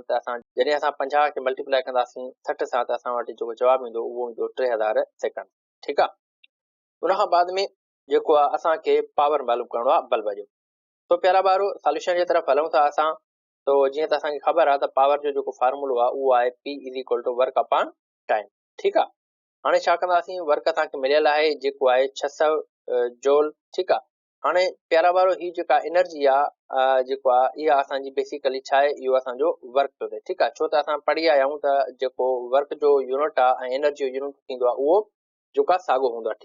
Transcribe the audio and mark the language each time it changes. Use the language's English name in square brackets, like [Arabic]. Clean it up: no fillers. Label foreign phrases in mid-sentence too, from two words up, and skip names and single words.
[Sindhi] त असां जॾहिं असां 50 खे मल्टीप्लाए कंदासीं 60 सां त असां वटि जेको जवाबु ईंदो उहो ईंदो 3000 सेकेंड। ठीकु आहे। उनखां बाद में जेको आहे असांखे पावर मालूम करणो आहे बल्ब जो। तो प्यारा ॿारो सॉल्यूशन जे तरफ़ हलूं था असां। तो जीअं त असांखे ख़बर आहे त पावर जो जेको फार्मूलो आहे उहो आहे P = [English] work upon time. [Sindhi] ठीकु आहे। हाणे छा कंदासीं, वर्क असांखे मिलियल आहे जेको आहे 600 जूल। ठीकु आहे। हाणे प्यारा ॿारो ही जेका एनर्जी आहे जेको आहे इहा असांजी बेसिकली छा आहे, इहो असांजो वर्क थो थिए। ठीकु आहे। छो त असां पढ़ी आया आहियूं त जेको वर्क जो यूनिट आहे ऐं एनर्जी जो यूनिट थींदो आहे उहो जेको आहे साॻियो हूंदो आहे।